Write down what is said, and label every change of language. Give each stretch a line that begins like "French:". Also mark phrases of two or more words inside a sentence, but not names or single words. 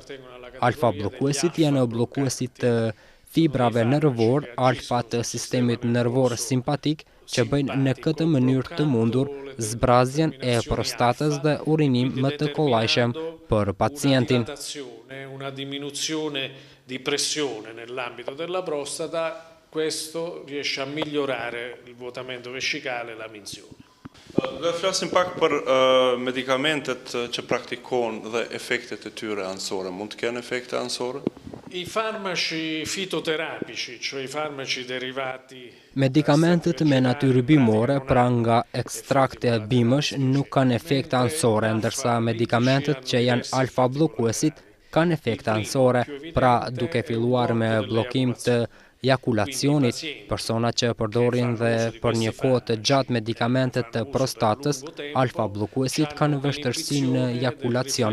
Albanian: Alfa bllokuesit janë bllokuesit të fibrave nervor, alfa të sistemit nervor simpatik, që bëjnë në këtë mënyrë të mundur zbrazjen e prostatës dhe urinim më të kollajshëm për pacientin.
Italian: una diminuzione di pressione nell'ambito della prostata, questo riesce a migliorare il vuotamento vescicale e la minzione.
Albanian: Dhe flasim pak për medikamentet që praktikon dhe efektet e tyre anësore. Mund të kenë efekte anësore?
Italian: I farmaci fitoterapici, cioè i farmaci derivati
Albanian: Medikamentet me natyrë bimore, pra nga ekstrakte bimësh, nuk kanë efekte anësore, ndërsa medikamentet që janë alfa bllokuesit kanë efekte anësore, pra duke filluar me bllokim të jakulacionit, persona që përdorin dhe për një kohë të gjatë medikamentet të prostatës, alfa bllokuesit kanë vështirësi në jakulacion.